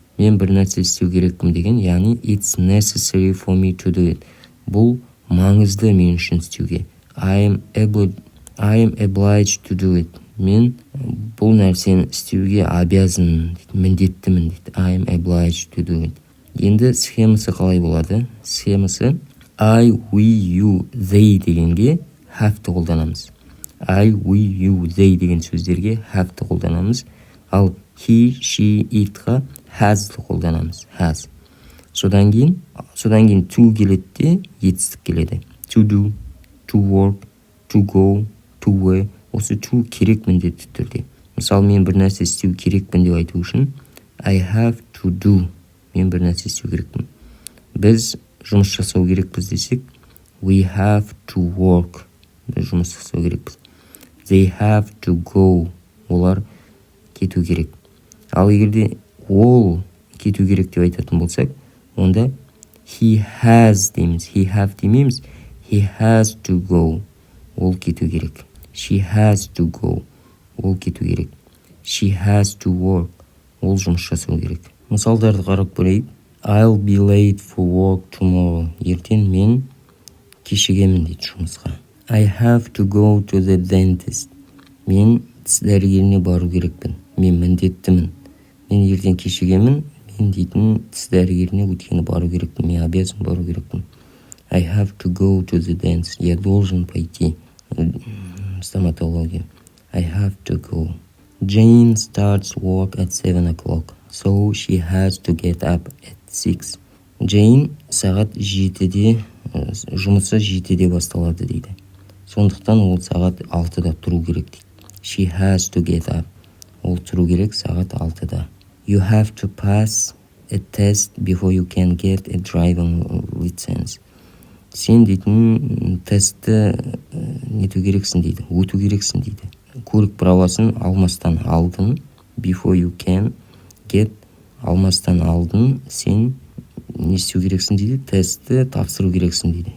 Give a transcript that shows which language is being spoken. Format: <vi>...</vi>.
<kk>Мен бір нәрсе істеу керекпін деген, яғни</kk> <en>it's necessary for me to do it.</en> <kk>Бұл маңызды мен үшін істеуге.</kk> <en>I am obliged to do it.</en> <kk>Мен бұл нәрсені істеуге обязан, міндеттімін дейді.</kk> <en>I am obliged to do it.</en> <kk>Енді схемасы қалай болады? Схемасы I, we, you, they дегенге have-ті қолданамыз. I, we, you, they деген сөздерге have-ті қолданамыз. Ал he, she, it-ға has-ті қолданамыз.</kk> <en>Has.</en> <kk>Содан кейін to келеді де етістік келеді.</kk> <en>To do, to work, to go, to wear.</en> <kk>Осы to керек міндетті түрде. Мысалы, мен бір нәрсе істеу керекпін деп айту үшін</kk> <en>I have to do.</en> <kk>Мен бір нәрсе істеу керекпін. Біз жұмыс жасау керекпіз десек,</kk> <en>we have to work.</en> <kk>Біз жұмыс жасау керекпіз.</kk> <en>They have to go.</en> <kk>Олар кету керек. Ал егерде ол кету керек деп айтатын болсақ, онда he has дейміз. He have демейміз.</kk> <en>He has to go.</en> <kk>Ол кету керек.</kk> <en>She has to go.</en> <kk>Ол кету керек.</kk> <en>She has to work.</en> <kk>Ол жұмыс жасау керек. Мысалдарды қарап көрейік.</kk> <en>I'll be late for work tomorrow.</en> <kk>Ертең мен кешігемін дейді жұмысқа.</kk> <en>I have to go to the dentist.</en> <kk>Мен тіс дәрігеріне бару керекпін. Мен міндеттімін. Мен ертең кешігемін. Мен дейтін тіс дәрігеріне өйткені бару керекпін. Мен обязан бару керекпін.</kk> <en>I have to go to the dentist.</en> <ru>Я должен пойти стоматологию.</ru> <en>I have to go. Jane starts work at 7 o'clock. So she has to get up at 6.</en> <kk>Jane сағат 7-де, жұмысы 7-де басталады дейді. Сондықтан ол сағат 6-да тұру керек дейді.</kk> <en>She has to get up.</en> <kk>Ол тұру керек сағат 6-да.</kk> <en>You have to pass a test before you can get a driving license.</en> <kk>Сен дейтін тестті нету керексің дейді, өту керексің дейді. Көлік правосын алмастан алдын,</kk> <en>before you can get,</en> <kk>алмастан алдын сен не істеу керексің дейді, тестті тапсыру керексің дейді.</kk>